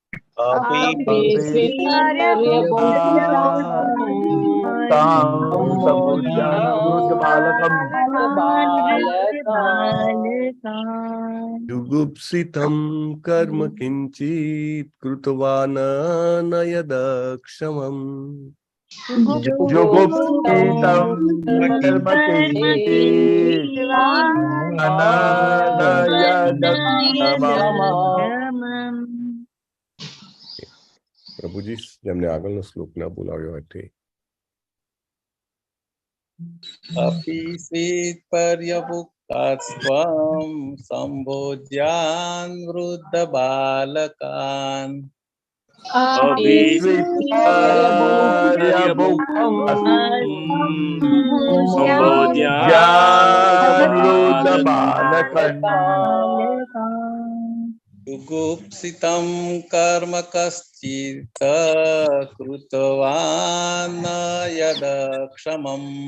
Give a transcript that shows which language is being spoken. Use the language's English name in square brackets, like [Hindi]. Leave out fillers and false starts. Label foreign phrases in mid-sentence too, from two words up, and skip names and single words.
[Sanskrit] जुगुप्सितं कर्म किञ्चित् कृतवान् न यदक्षमम्. जुगुप्सितं कर्म किञ्चित् न यदक्षमम्. [Gujarati] પ્રભુજી જેમને આગળનો શ્લોક ના બોલાવ્યો હોય તે. [Sanskrit] अपि स्वित् पर्यभुक्तास्त्वं सम्भोज्यान् वृद्धबालकान्. अपि स्वित् सम्भोज्यान् जुगुप्सितं कर्म कश्चित् कृतवान् न यदक्षमम्.